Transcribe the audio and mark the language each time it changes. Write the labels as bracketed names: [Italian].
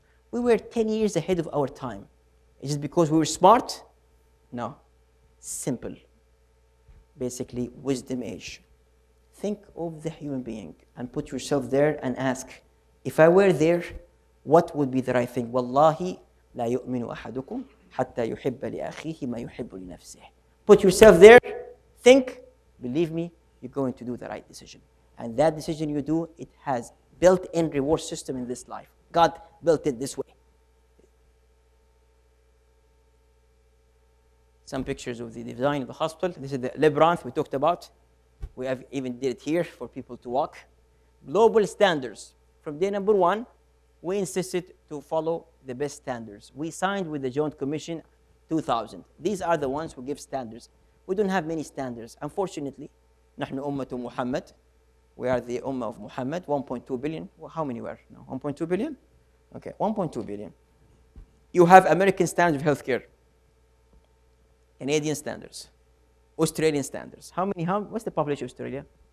[English] We were 10 years ahead of our time. Is it because we were smart? No. Simple. Basically, wisdom age. Think of the human being and put yourself there and ask, if I were there, what would be the right thing? [Arabic] Wallahi, لا يؤمن أحدكم حتى يحب لأخيه ما يحب لنفسه. [English] Put yourself there, think, believe me, you're going to do the right decision. And that decision you do, it has built-in reward system in this life. God built it this way. Some pictures of the design of the hospital. This is the labyrinth we talked about. We have even did it here for people to walk. Global standards. From day number 1, we insisted to follow the best standards. We signed with the Joint Commission 2000. These are the ones who give standards. We don't have many standards. Unfortunately, [Arabic] نحن أمة محمد. [English] We are the Ummah of Muhammad, 1.2 billion. Well, how many were? No, 1.2 billion? Okay, 1.2 billion. You have American standards of healthcare, Canadian standards, Australian standards. What's the population of Australia?